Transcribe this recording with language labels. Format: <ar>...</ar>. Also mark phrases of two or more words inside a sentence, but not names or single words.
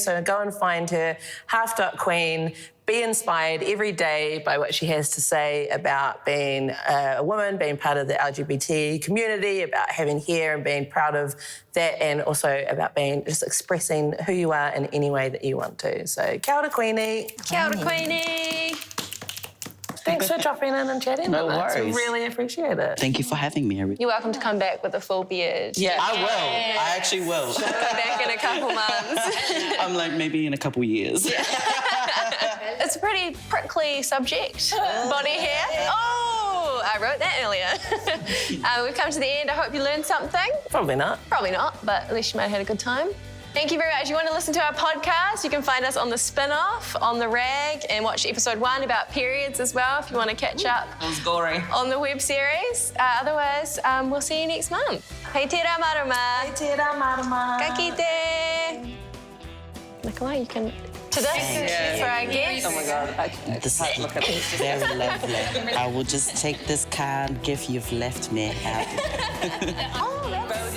<en>So go and find her, half.queen. Be inspired every day by what she has to say about being a woman, being part of the LGBT community, about having hair and being proud of that, and also about being just expressing who you are in any way that you want to. So,</en> <mi>kia ora Queenie. Kia ora Queenie.</mi> <en>Thanks for dropping in and chatting with us. We really appreciate it. Thank you for having me. You're welcome to come back with a full beard. Yeah, I will. I actually will. Come back in a couple months. I'm like, maybe in a couple years. It's a pretty prickly subject, body hair. Oh, I wrote that earlier. We've come to the end. I hope you learned something. Probably not. Probably not, but at least you might have had a good time. Thank you very much. If you want to listen to our podcast, you can find us on the spin-off, on the rag, and watch episode 1 about periods as well if you want to catch up on the web series. Otherwise, we'll see you next month.</en> <mi>Hei tērā marama. Hei tērā marama. Ka kite.</mi> <en>Nikolai, you can... To this for our guests. Oh my God, This is very lovely. I will just take this kind gift you've left me. Oh,</en>